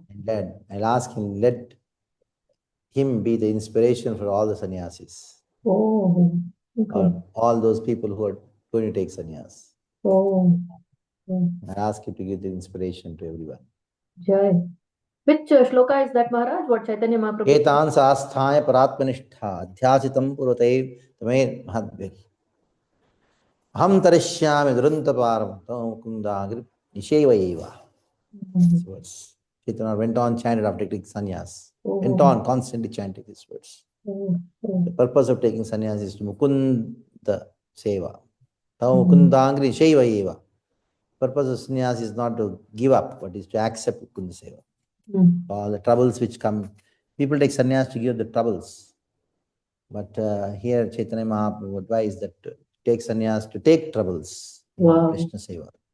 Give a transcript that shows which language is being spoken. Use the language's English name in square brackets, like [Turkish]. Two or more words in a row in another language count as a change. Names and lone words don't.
[English] And then I'll ask him, let him be the inspiration for all the sannyasis. Oh. Okay. All those people who are going to take sannyas. Oh. I ask him to give the inspiration to everyone. Jai. Which shloka is that, Maharaj? What Chaitanya Mahaprabhu? [Sanskrit] एतान् सस्थाय परात्मनिष्ठा अध्यासितम् पूर्वतय तमय महद्विर्. अहं तरिष्यामि दुरन्तपारं तमुकुन्दाग्रि निषेवयेव. [English] Words. Chaitanya went on chanted after taking sannyas. Went on constantly chanting these words. The purpose of taking sannyas is to mukunda seva. [Sanskrit] तमुकुन्दाग्रि निषेवयेव. [English] Purpose of sannyas is not to give up, but is to accept mukunda seva. All the troubles which come, people take sannyas to give the troubles. But here Chaitanya Mahaprabhu advised that to take sannyas to take troubles in Krishna Seva.